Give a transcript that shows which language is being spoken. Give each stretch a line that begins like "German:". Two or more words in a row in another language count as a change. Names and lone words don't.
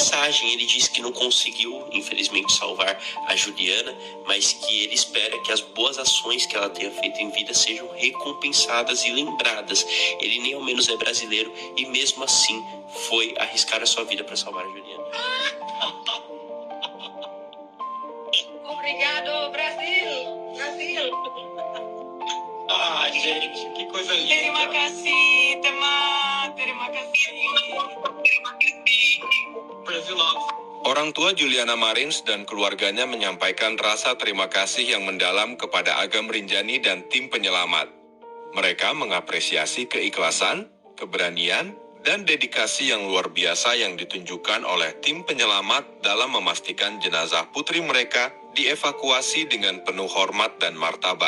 Portuguese: Mensagem, ele disse que não conseguiu, infelizmente, salvar a Juliana, mas que ele espera que as boas ações que ela tenha feito em vida sejam recompensadas e lembradas. Ele nem ao menos é brasileiro e mesmo assim foi arriscar a sua vida para salvar a Juliana. Obrigado, Brasil! Brasil! Ah, gente, que coisa linda.
Indonesian: Terima kasih, teman. Terima kasih.
English: Brazil love.
Indonesian: Orang tua Juliana Marins dan keluarganya menyampaikan rasa terima kasih yang mendalam kepada Agam Rinjani dan tim penyelamat. Mereka mengapresiasi keikhlasan, keberanian, dan dedikasi yang luar biasa yang ditunjukkan oleh tim penyelamat dalam memastikan jenazah putri mereka dievakuasi dengan penuh hormat dan martabat.